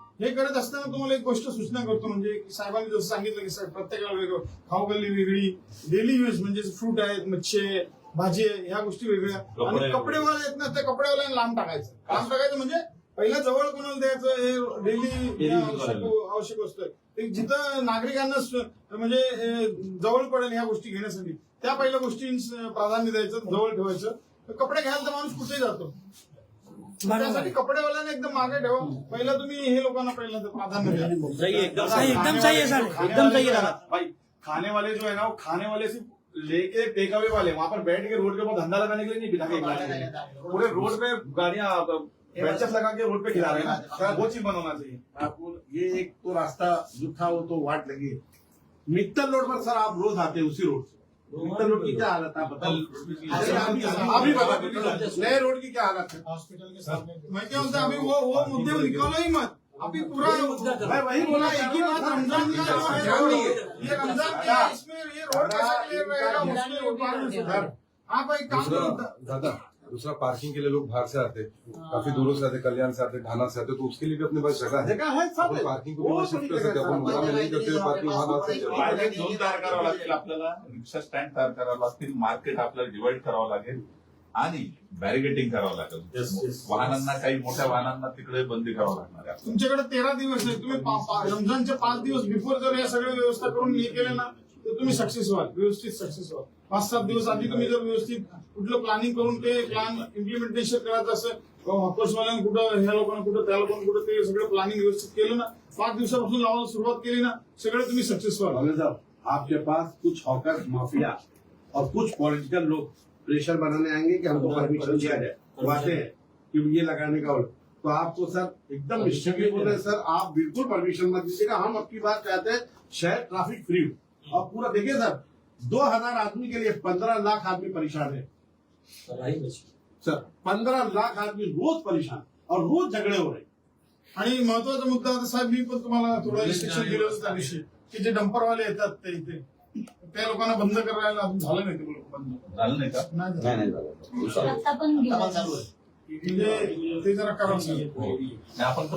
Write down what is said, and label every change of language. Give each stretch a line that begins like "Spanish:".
Marathi: हे करत असताना तुम्हाला एक गोष्ट सूचना करतो, म्हणजे की साहेबांनी जसं सांगितलं की साहेब प्रत्येकाला वेगळं, खाऊ गल्ली वेगळी, डेली यूज म्हणजे फ्रूट आहेत, मच्छी आहे, भाजी आहे, ह्या गोष्टी वेगळ्या, आणि कपडेवाले आहेत ना, त्या कपडेवाल्यांना लांब टाकायचं म्हणजे पहिला जवळ कोणाला द्यायचं, हे डेली आवश्यक वस्तू आहे, ते जिथं नागरिकांना म्हणजे जवळ पडेल ह्या गोष्टी घेण्यासाठी त्या पहिल्या गोष्टी प्राधान्य द्यायचं, जवळ ठेवायचं। कपडे घ्यायला तर माणूस कुठेही जातो, त्यासाठी कपडेवाल्यांना एकदम मागे ठेवा, पहिला तुम्ही हे लोकांना पहिला प्राधान्य द्या।
Hindi: एकदम सही है सर, एकदम सही है भाई। खाने वाले जो है ना, वो खाने वाले सिर्फ लेके टेक अवे वाले वहां पर बैठ के रोड के ऊपर धंधा लगाने के लिए नहीं, बिठा के खिलाने के लिए, पूरे रोड पे गाड़ियां बेंचेस लगा के रोड पे खिला रहे हैं ना, वो चीज बनना चाहिए। आपको ये एक तो रास्ता जो था वो तो वाट लगी है। मित्तल रोड पर सर आप रोज आते हैं उसी रोड से, मित्तल रोड की क्या हालत है आप बताओ, अभी बताओ नए रोड की क्या हालत है। हॉस्पिटल के सामने मैं क्या बोलता अभी वो मुद्दे में निकालो ही मत, अभी पूरा मैं वही बोला, एक ही बात रमजान का जो है, ये रमजान का है, इसमें ये रोड कैसे क्लियर रहेगा उसमें आप एक काम करो दादा, दूसरा पार्किंग के लिए लोग बाहर से आते, काफी दूरों से आते, कल्याण से आते, ढाना से आते, तो उसके लिए भी अपने पास जगह है सब पार्किंग को भी शिफ्ट कर सकते हैं। अपन वहाँ में नहीं करते, पार्किंग वहाँ ला सकते हैं।
Marathi: पार्किंग झोन तयार करावं लागतील आपल्याला, रिक्षा स्टँड तयार करावं लागतील, मार्केट आपल्याला डिवाइड करावं लागेल आणि बॅरिगेटिंग करावं लागेल। वाहनांना, काही मोठ्या वाहनांना तिकडे बंदी करावं लागणार आहे। तुमच्याकडे 13 दिवस आहे, तुम्ही रमजानचे 5 दिवस बिफोर जर या सगळ्या व्यवस्था करून हे केले ना, तर तुम्ही सक्सेस व्हाल, व्यवस्थित सक्सेस व्हाल। 5-7 दिवस आधी तुम्ही जर व्यवस्थित कुठलं प्लॅनिंग करून ते प्लॅन इम्प्लिमेंटेशन करायचं असं, हॉकर्सवाल्यांना कुठं, ह्या लोकांना कुठं, त्या लोकांना कुठं, ते सगळं प्लॅनिंग व्यवस्थित केलं ना, 5 दिवसापासून लावायला सुरुवात केली ना, सगळे तुम्ही सक्सेस व्हाल।
Hindi: साहब आपके पास कुछ हॉकर माफिया और कुछ पॉलिटिकल लोग प्रेशर बनाने आएंगे कि हमको परमिशन दिया जाए, वो आते हैं कि ये लगाने का, तो आपको सर एकदम निश्चित बोल रहे हैं सर, आप बिल्कुल परमिशन मत दीजिएगा। हम आपकी बात चाहते हैं शहर ट्रैफिक फ्री हो, और पूरा देखिए सर 2000 आदमी के लिए 15 लाख आदमी परेशान है सर, 15 लाख आदमी रोज परेशान और रोज झगड़े हो रहे।
Marathi: आणि महत्वाचा मुद्दा आता साहेब, मी पण तुम्हाला थोडं रिस्ट्रिक्शन दिलं होतं त्या दिवशी, की जे डंपरवाले येतात ते इथे, त्या लोकांना बंद करायला अजून झालं नाही, ते बंद झालं नाही का? नाही झालं। आता पण गेलं. म्हणजे ते जरा करावं सांगितलं आपण तर